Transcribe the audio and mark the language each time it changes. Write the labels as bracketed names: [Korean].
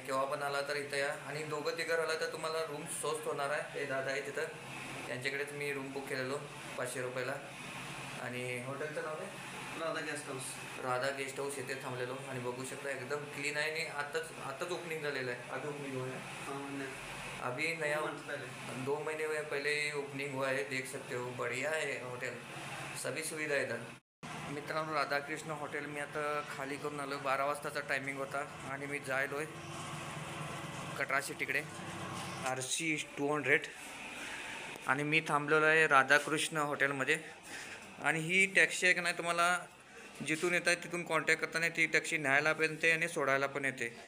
[Marathi] केव्हा पण आला तर इथं या. आणि 2-3 आला तर तुम्हाला रूम स्वस्त होणार आहे. हे दादा आहे तिथं, त्यांच्याकडेच मी रूम बुक केलेलो 500 रुपयाला. आणि हॉटेलचं नाव आहे Radha guest house. Radha guest house. इथे थांबलेलो आणि बघू शकता एकदम क्लीन आहे. आणि आताच ओपनिंग झालेलं आहे. [Hindi] अभी ओपनिंग हुआ है, अभी नया 2 महीने पहले ओपनिंग हुआ है. देख सकते हो, बढ़िया है हॉटेल, सभी सुविधा आहे इधर. [Marathi] मित्रांनो, राधाकृष्ण हॉटेल मी आता खाली करून आलो. 12 वाजताचा टायमिंग होता आणि मी जायलो आहे कटराशी तिकडे RC 200. आणि मी थांबलेलो आहे राधाकृष्ण हॉटेलमध्ये. आणि ही टॅक्सी आहे का नाही, तुम्हाला जिथून येत आहे तिथून कॉन्टॅक्ट करताना ती टॅक्सी न्यायला पण येते आणि सोडायला पण येते.